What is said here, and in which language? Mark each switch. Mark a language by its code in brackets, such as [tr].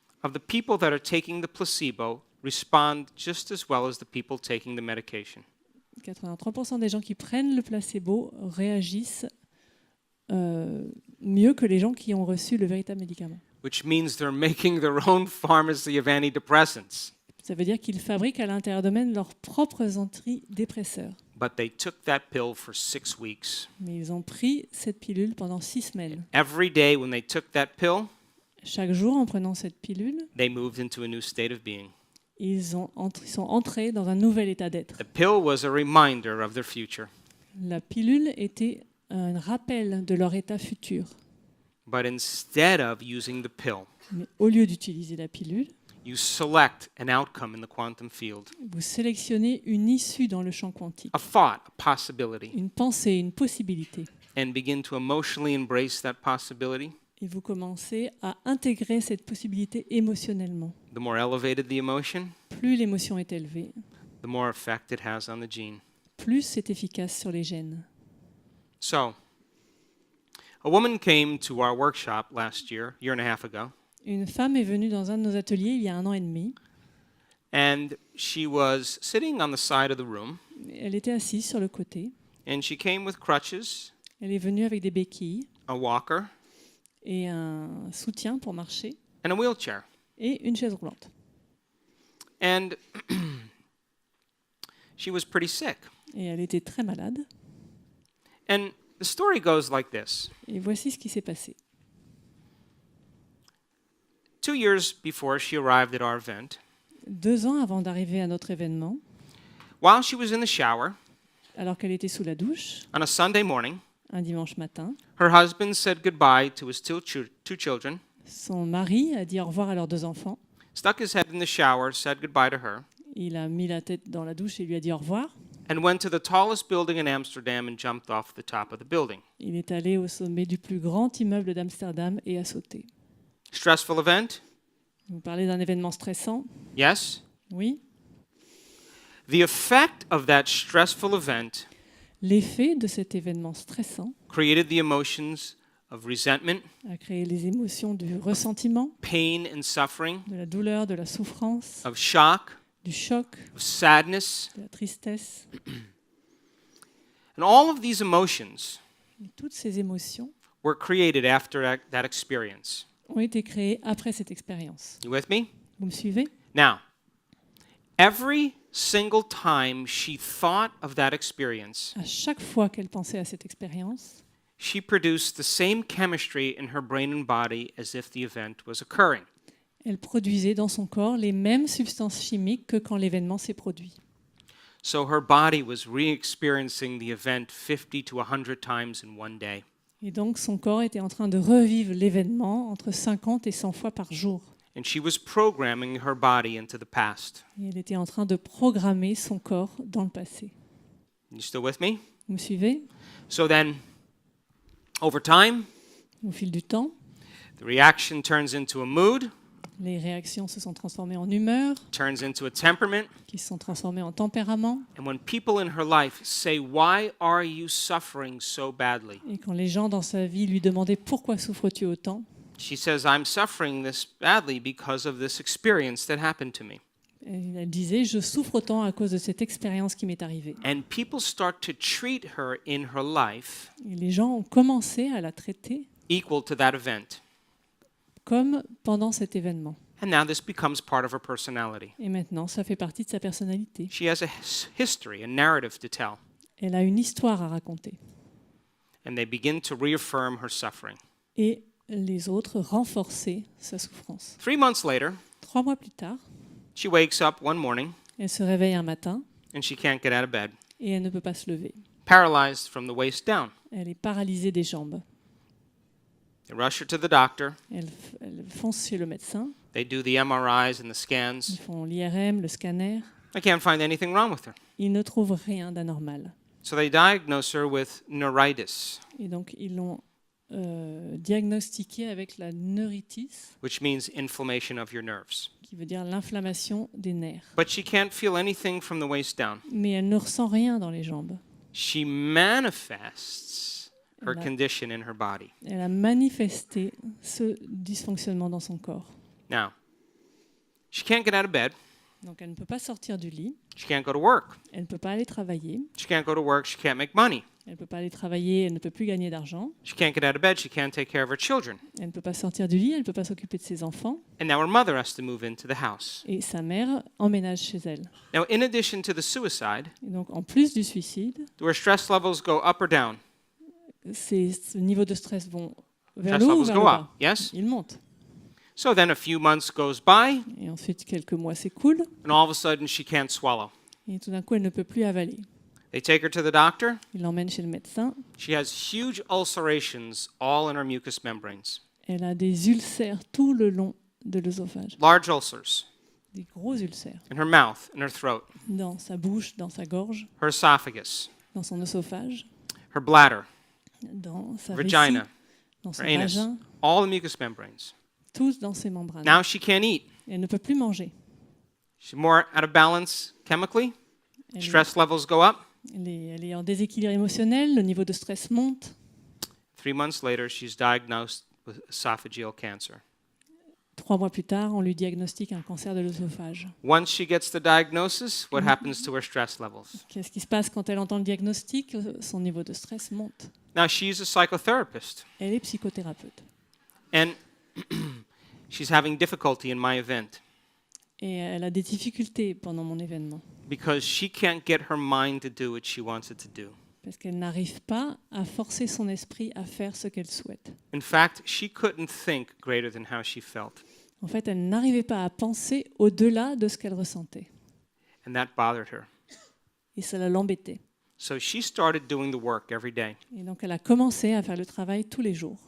[en] of the people that are taking the placebo respond just as well as the people taking the medication. [fr] 83% des gens qui prennent le placebo réagissent mieux que les gens qui ont reçu le véritable médicament. [en] Which means they're making their own pharmacy of antidepressants. [fr] Ça veut dire qu'ils fabriquent à l'intérieur d'eux-mêmes leurs propres antidépresseurs. [en] But they took that pill for 6 weeks. [fr] Mais ils ont pris cette pilule pendant 6 semaines. [en] Every day when they took that pill, [fr] Chaque jour, en prenant cette pilule, [en] they moved into a new state of being. [fr] ils sont entrés dans un nouvel état d'être. [en] The pill was a reminder of their future. [fr] La pilule était un rappel de leur état futur. [en] But instead of using the pill, [fr] Mais au lieu d'utiliser la pilule, [en] you select an outcome in the quantum field, [fr] vous sélectionnez une issue dans le champ quantique, [en] a thought, a possibility, [fr] une pensée, une possibilité. [en] and begin to emotionally embrace that possibility. [fr] Et vous commencez à intégrer cette possibilité émotionnellement. [en] The more elevated the emotion, [fr] Plus l'émotion est élevée, [en] the more effect it has on the gene. [fr] plus c'est efficace sur les gènes. [en] So, a woman came to our workshop last year and a half ago, [fr] Une femme est venue dans un de nos ateliers il y a 1 an et demi. [en] and she was sitting on the side of the room, [fr] Elle était assise sur le côté. [en] and she came with crutches, [fr] Elle est venue avec des béquilles [en] a walker, [fr] et un soutien pour marcher [en] and a wheelchair. [fr] et une chaise roulante. [en] And she was pretty sick. [fr] Et elle était très malade. [en] And the story goes like this. [fr] Et voici ce qui s'est passé. [en] 2 years before she arrived at our event, [fr] 2 ans avant d'arriver à notre événement, [en] while she was in the shower [fr] alors qu'elle était sous la douche, [en] on a Sunday morning, [fr] un dimanche matin, [en] her husband said goodbye to his two children, [fr] son mari a dit au revoir à leurs 2 enfants. [en] stuck his head in the shower, said goodbye to her, [fr] Il a mis la tête dans la douche et lui a dit au revoir. [en] and went to the tallest building in Amsterdam and jumped off the top of the building. [fr] Il est allé au sommet du plus grand immeuble d'Amsterdam et a sauté. [en] Stressful event? [fr] Vous parlez d'un événement stressant? [en] Yes. [fr] Oui. [en] The effect of that stressful event [fr] L'effet de cet événement stressant [en] created the emotions of resentment, [fr] a créé les émotions du ressentiment, [en] pain and suffering, [fr] de la douleur, de la souffrance, [en] of shock, [fr] du choc, [en] of sadness, [fr] de la tristesse. [en] and all of these emotions [fr] Et toutes ces émotions [en] were created after that experience. [fr] ont été créées après cette expérience. [en] You with me? [fr] Vous me suivez? [en] Now, every single time she thought of that experience, [fr] À chaque fois qu'elle pensait à cette expérience, [en] she produced the same chemistry in her brain and body as if the event was occurring. [fr] elle produisait dans son corps les mêmes substances chimiques que quand l'événement s'est produit. [en] So her body was re-experiencing the event 50 to 100 times in one day. [fr] Et donc son corps était en train de revivre l'événement entre 50 et 100 fois par jour. [en] And she was programming her body into the past. [fr] Et elle était en train de programmer son corps dans le passé. [en] You still with me? [fr] Vous me suivez? [en] So then, over time, [fr] Au fil du temps, [en] the reaction turns into a mood, [fr] les réactions se sont transformées en humeur, [en] turns into a temperament. [fr] qui se sont transformées en tempérament. [en] And when people in her life say, "Why are you suffering so badly?" [fr] Et quand les gens dans sa vie lui demandaient pourquoi souffres-tu autant, [en] she says, "I'm suffering this badly because of this experience that happened to me." [fr] elle disait je souffre autant à cause de cette expérience qui m'est arrivée. [en] And people start to treat her in her life [fr] Et les gens ont commencé à la traiter [en] equal to that event. [fr] comme pendant cet événement. [en] And now this becomes part of her personality. [fr] Et maintenant, ça fait partie de sa personnalité. [en] She has a history, a narrative to tell. [fr] Elle a une histoire à raconter. [en] And they begin to reaffirm her suffering. [fr] Et les autres renforçaient sa souffrance. [en] 3 months later, [fr] 3 mois plus tard, [en] She wakes up one morning [fr] Elle se réveille un matin [en] and she can't get out of bed, [fr] et elle ne peut pas se lever. [en] paralyzed from the waist down. [fr] Elle est paralysée des jambes. [en] They rush her to the doctor. [fr] Elle fonce chez le médecin. [en] They do the MRIs and the [fr] Ils [en] scans. [fr] font l'IRM, le scanner. [en] They can't find anything wrong with her. [fr] Ils ne trouvent rien d'anormal. [en] So they diagnose her with neuritis, [fr] Et donc, ils l'ont diagnostiquée avec la neuritis, [en] which means inflammation of your nerves. [fr] qui veut dire l'inflammation des nerfs. [en] But she can't feel anything from the waist down. [fr] Mais elle ne ressent rien dans les jambes. [en] She manifests her [fr] Voilà. [en] condition in her body. [fr] Elle a manifesté ce dysfonctionnement dans son corps. [en] Now, she can't get out of bed. [fr] Donc, elle ne peut pas sortir du lit. [en] She can't go to work. [fr] Elle ne peut pas aller travailler. [en] She can't go to work. She can't make money. [fr] Elle ne peut pas aller travailler. Elle ne peut plus gagner d'argent. [en] She can't get out of bed. She can't take care of her children. [fr] Elle ne peut pas sortir du lit. Elle ne peut pas s'occuper de ses enfants. [en] And now her mother has to move into the house. [fr] Et sa mère emménage chez elle. [en] Now, in addition to the suicide, [fr] Et donc, en plus du suicide, [en] do her stress levels go up or down? [fr] ce niveau de stress vont vers [en] Stress [fr] le haut ou [en] levels [fr] vers [en] go [fr] le [en] up, [fr] bas. [en] yes? [fr] Ils montent. [en] So then a few months goes by, [fr] Et ensuite, quelques mois s'écoulent. [en] and all of a sudden she can't swallow. [fr] Et tout d'un coup, elle ne peut plus avaler. [en] They take her to the doctor. [fr] Ils l'emmènent chez le médecin. [en] She has huge ulcerations all in her mucous membranes, [fr] Elle a des ulcères tout le long de l'œsophage. [en] large ulcers [fr] Des gros ulcères. [en] in her mouth, in her throat, [fr] Dans sa bouche, dans sa gorge, [en] her esophagus, [fr] dans son œsophage, [en] her bladder, [fr] dans sa vessie, [en] vagina, [fr] dans son [en] her anus, [fr] vagin, [en] all the mucous membranes. [fr] tous dans ses membranes. [en] Now she can't eat. [fr] Elle ne peut plus manger. [en] She's more out of balance chemically. [fr] Elle, [en] Stress levels go up. [fr] elle est en déséquilibre émotionnel, le niveau de stress monte. [en] 3 months later, she's diagnosed with esophageal cancer. [fr] 3 mois plus tard, on lui diagnostique un cancer de l'œsophage. [en] Once she gets the diagnosis, what happens to her stress levels? [fr] Qu'est-ce qui se passe quand elle entend le diagnostic? Son niveau de stress monte. [en] Now, she's a psychotherapist, [fr] Elle est psychothérapeute. [en] and she's having difficulty in my event [fr] Et elle a des difficultés pendant mon événement. [en] because she can't get her mind to do what she wants it to do. [fr] Parce qu'elle n'arrive pas à forcer son esprit à faire ce qu'elle souhaite. [en] In fact, she couldn't think greater than how she felt, [fr] En fait, elle n'arrivait pas à penser au-delà de ce qu'elle ressentait. [en] and that bothered her. [fr] Et cela l'embêtait. [en] So she started doing the work every day. [fr] Et donc, elle a commencé à faire le travail tous les jours.